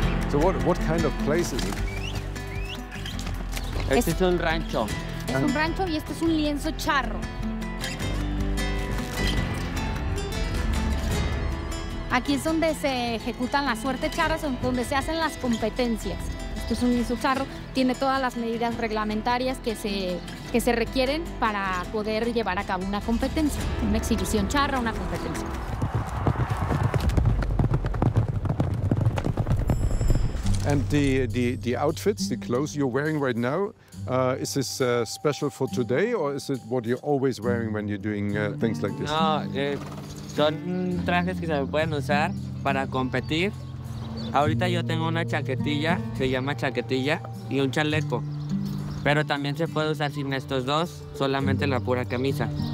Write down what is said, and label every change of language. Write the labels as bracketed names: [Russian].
[English] So what kind of place is it? [Spanish] Este es un rancho. Es un rancho y este es un lienzo charro. Aquí es donde se ejecutan las suertes charras, donde se hacen las competencias. Esto es un lienzo charro, tiene todas las medidas reglamentarias que se requieren para poder llevar a cabo una competencia, una exhibición charra, una competencia. [English] And the outfits, the clothes you're wearing right now, is this special for today, or is it what you're always wearing when you're doing things like this? [Spanish] No, son trajes que se pueden usar para competir. Ahorita yo tengo una chaquetilla, se llama chaquetilla, y un chaleco. Pero también se puede usar sin estos dos, solamente la pura camisa.